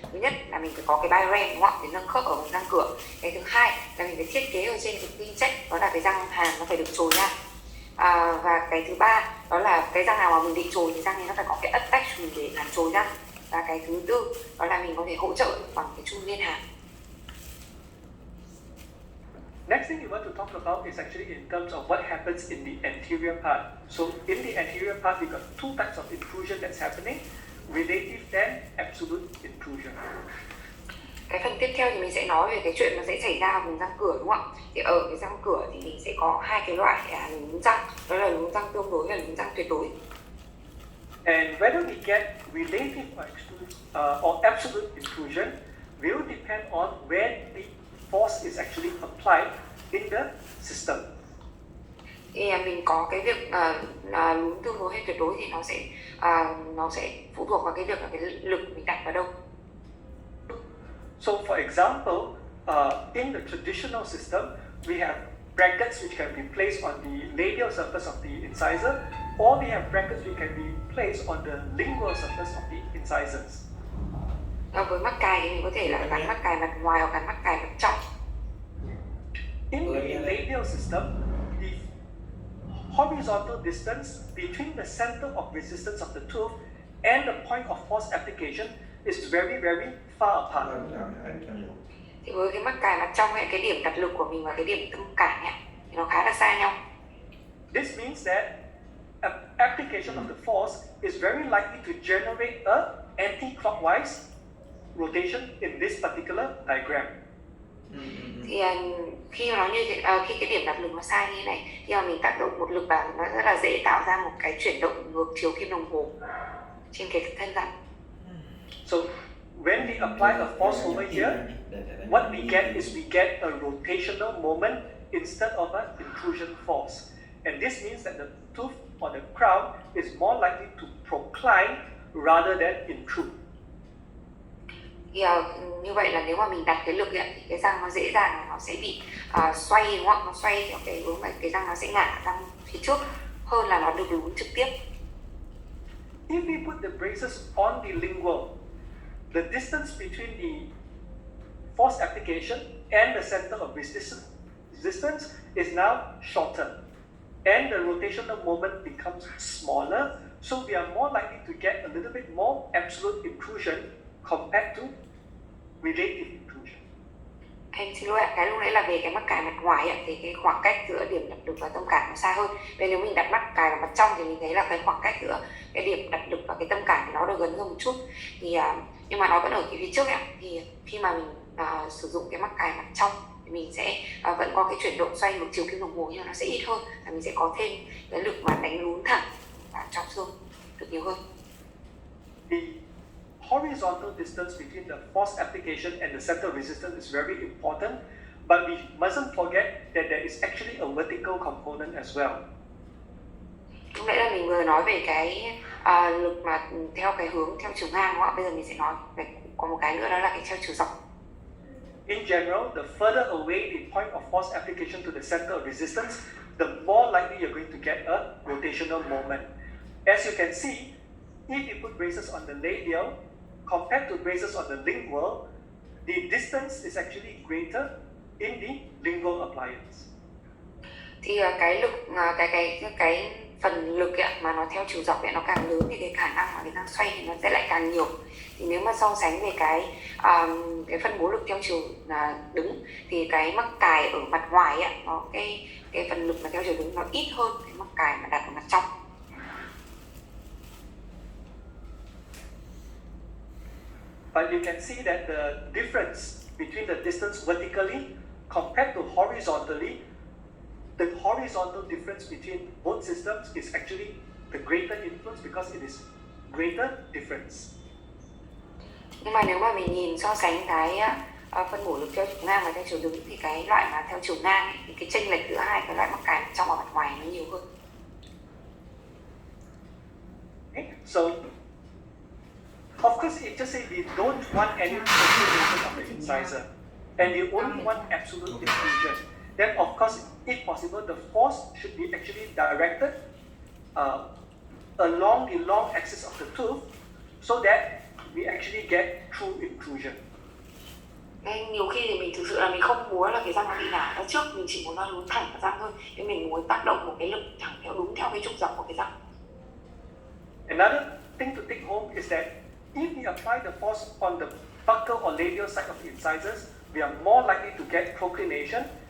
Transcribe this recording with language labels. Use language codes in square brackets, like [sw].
[vi] Thứ nhất là mình phải có cái biorem, đúng không? Để nâng khớp ở vùng răng cửa. Cái thứ hai là mình phải thiết kế ở trên cái pinch check, đó là cái răng hàm nó phải được chồi ra. Và cái thứ ba đó là cái răng nào mà mình định chồi thì răng này nó phải có cái attachment để làm chồi răng. Và cái thứ tư đó là mình có thể hỗ trợ bằng cái chun liên hàm. [en] Next thing we want to talk about is actually in terms of what happens in the anterior part. So in the anterior part, we got two types of intrusion that's happening, relative and absolute intrusion. [vi] Cái phần tiếp theo thì mình sẽ nói về cái chuyện nó sẽ xảy ra ở vùng răng cửa, đúng không ạ? Thì ở cái răng cửa thì mình sẽ có hai cái loại lún răng, đó là lún răng tương đối và lún răng tuyệt đối. [en] And whether we get relative or absolute intrusion will depend on where the force is actually applied in the system. [vi] Thì mình có cái việc lún tương đối hay tuyệt đối thì nó sẽ phụ thuộc vào cái việc là cái lực mình đặt vào đâu. [en] So for example, in the traditional system, we have brackets which can be placed on the labial surface of the incisor, or we have brackets which can be placed on the lingual surface of the incisors. [vi] Với mắc cài thì mình có thể là gắn mắc cài mặt ngoài hoặc gắn mắc cài mặt trong. [en] In the labial system, the horizontal distance between the center of resistance of the tooth and the point of force application is very, very far apart. [vi] Thì với cái mắc cài mặt trong ấy, cái điểm đặt lực của mình và cái điểm tâm cản ấy, thì nó khá là xa nhau. [en] This means that application of the force is very likely to generate a anti-clockwise rotation in this particular diagram. [vi] Thì khi mà nó như thế, khi cái điểm đặt lực nó sai như thế này, khi mà mình tác động một lực vào thì nó rất là dễ tạo ra một cái chuyển động ngược chiều kim đồng hồ trên cái thân răng. [en] So when we apply a force over here, what we get is we get a rotational moment instead of an intrusion force. And this means that the tooth or the crown is more likely to procline rather than intrude. [vi] Thì như vậy là nếu mà mình đặt cái lực ấy, thì cái răng nó dễ dàng nó sẽ bị xoay, đúng không? Nó xoay theo cái hướng mà cái răng nó sẽ ngả răng phía trước hơn là nó được lún trực tiếp. [en] If we put the braces on the lingual, the distance between the force application and the center of resistance is now shorter, and the rotational moment becomes smaller, so we are more likely to get a little bit more absolute intrusion compared to relative intrusion. [vi] Em xin lỗi ạ, cái lúc nãy là về cái mắc cài mặt ngoài ạ, thì cái khoảng cách giữa điểm đặt lực và tâm cản nó xa hơn. Nên nếu mình đặt mắc cài vào mặt trong thì mình thấy là cái khoảng cách giữa cái điểm đặt lực và cái tâm cản thì nó được gần hơn một chút. Thì nhưng mà nó vẫn ở cái phía trước ạ. Thì khi mà mình sử dụng cái mắc cài mặt trong thì mình sẽ vẫn có cái chuyển động xoay ngược chiều kim đồng hồ, nhưng mà nó sẽ ít hơn, và mình sẽ có thêm cái lực mà đánh lún thẳng vào trong xương được nhiều hơn. [en] The horizontal distance between the force application and the center of resistance is very important, but we mustn't forget that there is actually a vertical component as well. [vi] Lúc nãy là mình vừa nói về cái lực mà theo cái hướng theo chiều ngang, đúng không ạ? Bây giờ mình sẽ nói về có một cái nữa, đó là cái theo chiều dọc. [en] In general, the further away the point of force application to the center of resistance, the more likely you're going to get a rotational moment. As you can see, if you put braces on the labial compared to braces on the lingual, the distance is actually greater in the lingual appliance. [vi] Thì cái lực cái phần lực ấy, mà nó theo chiều dọc ấy nó càng lớn thì cái khả năng mà cái răng xoay thì nó sẽ lại càng nhiều. Thì nếu mà so sánh về cái phân bố lực theo chiều đứng thì cái mắc cài ở mặt ngoài ấy, nó cái phần lực mà theo chiều đứng nó ít hơn cái mắc cài mà đặt ở mặt trong. [en] But you can see that the difference between the distance vertically compared to horizontally, the horizontal difference between both systems is actually the greater influence because it is greater difference. [vi] Nhưng mà nếu mà mình nhìn so sánh cái phân bổ lực theo chiều ngang và theo chiều đứng thì cái loại mà theo chiều ngang ấy, thì cái chênh lệch giữa hai cái loại mắc cài mặt trong và mặt ngoài nó nhiều hơn. [en] Okay? So, of course, it just say we don't want any perturbation of the incisor, and we only want absolute diffusion. Then, of course, if possible, the force should be actually directed along the long axis of the tooth, so that we actually get true intrusion. [vi] Nên nhiều khi thì mình thực sự là mình không muốn là cái răng nó bị ngả ra trước, mình chỉ muốn nó lún thẳng vào răng thôi. Nhưng mình muốn tác động một cái lực thẳng đúng theo cái trục dọc của cái răng. [en] Another thing to take home is that if we apply the force on the buccal or labial side of the incisors, we are more likely to get proclination.